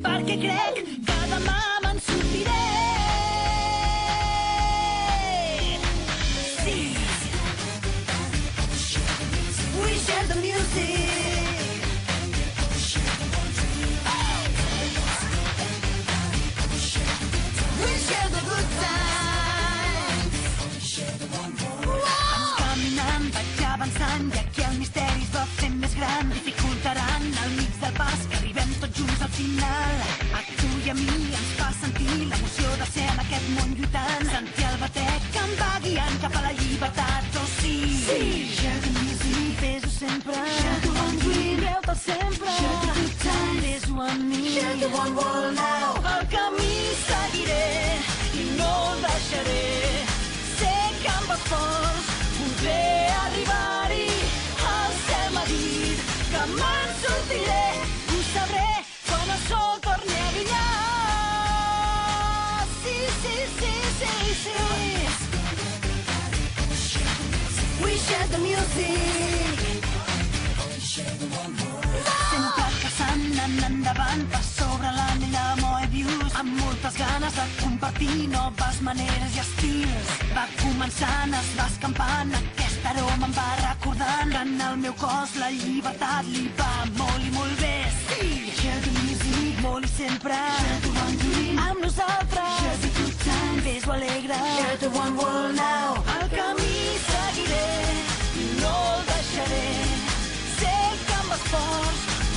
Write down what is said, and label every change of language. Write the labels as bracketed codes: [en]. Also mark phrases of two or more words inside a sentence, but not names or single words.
[ca] perquè crec que demà me'n sortiré. Sí. [en] We share the music. We share the good times. [ca] Ens caminant, vaig avançant, i aquí el misteri es va fent més gran. Dificultaran al mig del pas que arribem tots junts al final. A tu i a mi ens fa sentir l'emoció de ser en aquest món lluitant. Sentir el batec que em va guiant cap a la llibertat, oh sí. [en] Share the music, [ca] fes-ho sempre. [en] Share the one dream, [ca] creu-te'l sempre. [en] Share the good times, [ca] fes-ho amb mi. [en] Share the one world now. [ca] El camí seguiré i no el deixaré. Sé que amb esforç podré arribar-hi. El cel m'ha dit que me'n sortiré. Ho sabré quan el sol torni a brillar. Sí, sí, sí, sí, sí. [en] We share the music. [ca] Sempre caçant, anant endavant, per sobre l'anella Moebius, amb moltes ganes de compartir noves maneres i estils. Va començant, es va escampant, aquest aroma em va recordant que en el meu cos la llibertat li va molt i molt bé. Sí, [en] share the music, [ca] molt i sempre. [en] Share the one dream, [ca] amb nosaltres. [en] Share the good time, [ca] fes-ho alegre. [en] Share the one world now. [ca] El camí seguiré i no el deixaré. Sé que amb esforç